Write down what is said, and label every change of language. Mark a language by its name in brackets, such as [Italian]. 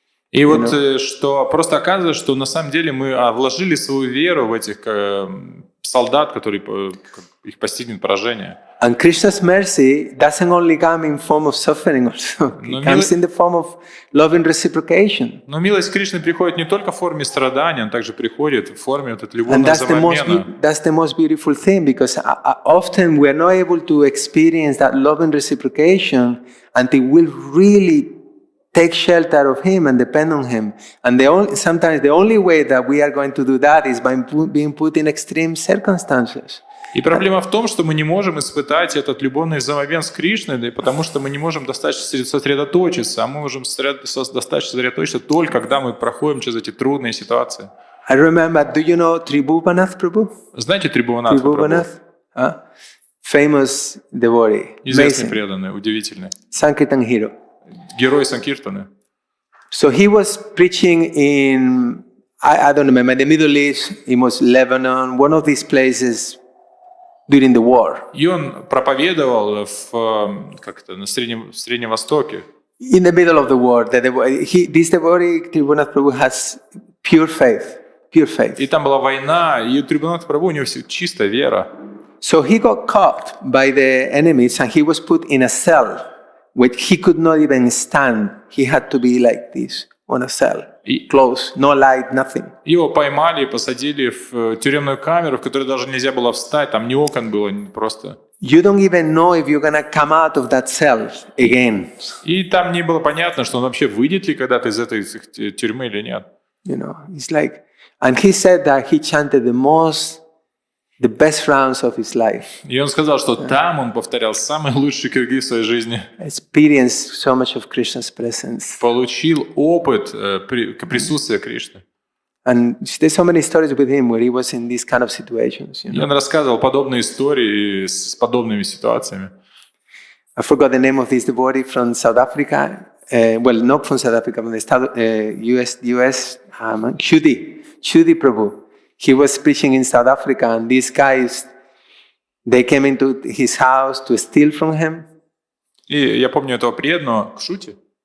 [Russian] И вот что просто оказывается, что на самом деле мы вложили свою веру в этих солдат, которые их постигнет поражение. [English] And Krishna's mercy doesn't only come in form of suffering also. It comes in the form of loving reciprocation. [Russian] Но милость Кришны приходит не только в форме страдания, она также приходит в форме вот этого любовного [English] And [Russian] взаимообмена. [English] that's the most beautiful thing, because often we are not able to experience that loving reciprocation until we really take shelter of Him and depend on Him. And sometimes the only way that we are going to do that is by being put in extreme circumstances. [Russian] И проблема в том, что мы не можем испытать этот любовный взаимообмен с Кришной, потому что мы не можем достаточно сосредоточиться, а мы можем достаточно сосредоточиться только когда мы проходим через эти трудные ситуации. [English] I remember, do you know Tribhuvanath Prabhu? [Russian] Знаете Трибхуванатха Прабху? [English] Famous devotee. [Russian] Известный преданный, удивительный. [English] Sankirtan hero. [Russian] Герой Санкиртаны. [English] So he was preaching in, I don't remember, the Middle East, it was Lebanon, one of these places during the war. [Russian] И он проповедовал на Среднем Востоке. [English] In the middle of the war, this devotee, Tribhunath Prabhu, has pure faith. [Russian] И там была война, и у Трибхуванатха Прабху у него чистая вера. [English] So he got caught by the enemies and he was put in a cell which he could not even stand. He had to be like this on a cell, close, no light, nothing. [Russian] Его поймали и посадили в тюремную камеру, в которой даже нельзя было встать, там ни окон было, просто. [English] You don't even know if you're gonna come out of that cell again. [Russian] И там не было понятно, что он вообще выйдет ли когда-то из этой тюрьмы или нет. [English] It's like, and he said that he chanted the best rounds of his life. [Russian] И он сказал, что там он повторял самые лучшие круги в своей жизни. [English] Experienced so much of Krishna's presence. [Russian] Получил опыт присутствия Кришны. [English] And there's so many stories with him where he was in these kind of situations. [Russian] И он рассказывал подобные истории с подобными ситуациями. [English] I forgot the name of this devotee from South Africa. Well, not from South Africa, from the US. Chudi Prabhu. He was preaching in South Africa, and these guys, they came into his house to steal from him. [Russian] И я помню этого преданного Кшути.